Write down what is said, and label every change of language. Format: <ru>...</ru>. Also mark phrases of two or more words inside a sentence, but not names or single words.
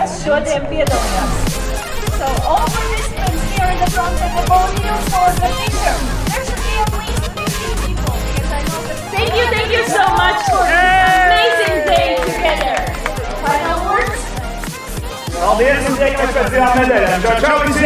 <lv>šodien piedalījās.</lv> <en>So all participants here in the front of the podium for the picture. There should be at least 50 people because I know that... Thank you so much for this amazing day together. Final words?</en> <lv>Paldies un tiekamies pēc 2 nedēļām. Čau, čau!</lv>